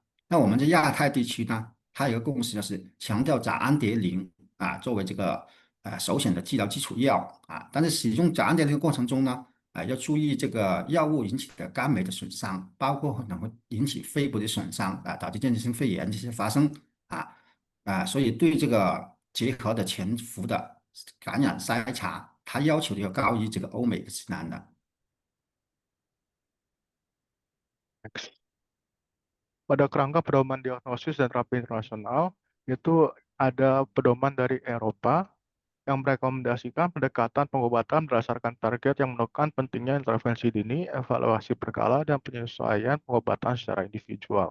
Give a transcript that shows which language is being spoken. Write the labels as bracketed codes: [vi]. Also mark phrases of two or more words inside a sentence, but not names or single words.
[zh] 那我们在亚太地区呢，它有一个共识，就是强调甲氨蝶呤作为这个首选的治疗基础药但是使用甲氨蝶呤的过程中呢，要注意这个药物引起的肝酶的损伤，包括可能会引起肺部的损伤导致间质性肺炎这些发生所以对这个结合的潜伏的感染筛查，它要求要高于这个欧美的指南的。 [id] Pada kerangka pedoman diagnosis dan terapi internasional, itu ada pedoman dari Eropa yang merekomendasikan pendekatan pengobatan berdasarkan target yang menekan pentingnya intervensi dini, evaluasi berkala, dan penyesuaian pengobatan secara individual.